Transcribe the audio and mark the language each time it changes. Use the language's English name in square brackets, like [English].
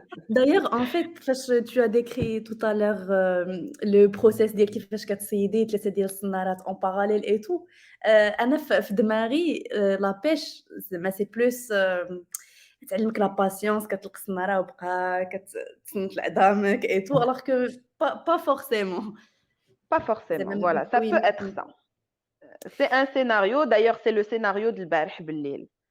[French] D'ailleurs, en fait, tu as décrit tout à l'heure le process [Arabic] ديال كيفاش كتصيدي 3 ديال السنارات [French] en parallèle et tout. [Arabic] أنا في دماغي la pêche زعما [French] c'est plus [Arabic] تعلمك لا باسيونس كتلق السناره وبقى كتسنت لعظامك [French] et tout alors que pas forcément. Pas forcément, voilà, ça peut être ça. C'est un scénario, d'ailleurs c'est le scénario de [Arabic] البارح بالليل.